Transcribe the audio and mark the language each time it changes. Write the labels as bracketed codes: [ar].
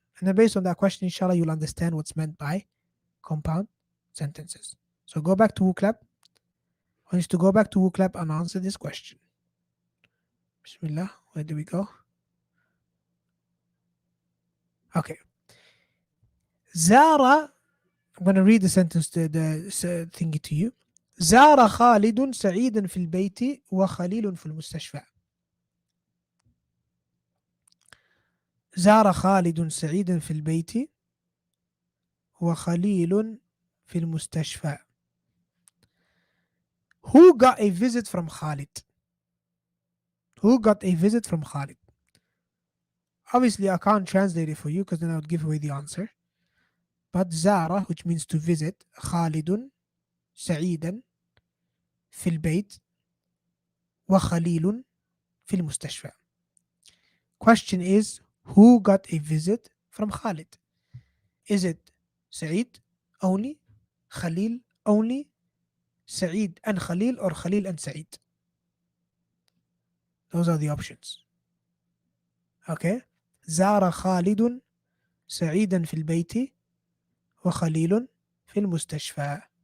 [en] And then based on that question, inshallah, you'll understand what's meant by compound sentences. So go back to WooClap. I want you to go back to WooClap and answer this question. Bismillah. Where do we go? Okay. Zara, I'm going to read the sentence, the thingy to you. [ar] زار خالد سعيدا في البيت وخليل في المستشفى. زار خالد سعيدا في البيت وخليل في المستشفى. [en] Who got a visit from Khalid? Who got a visit from Khalid? Obviously, I can't translate it for you because then I would give away the answer. But Zara, which means to visit, Khalidun, [ar] سعيدا في البيت وخليل في المستشفى. [en] Question is, who got a visit from Khalid? Is it Saeed only, Khalil only, Saeed and Khalil, or Khalil and Saeed? Those are the options. Okay. [ar] زار خالد سعيدا في البيت وخليل في المستشفى.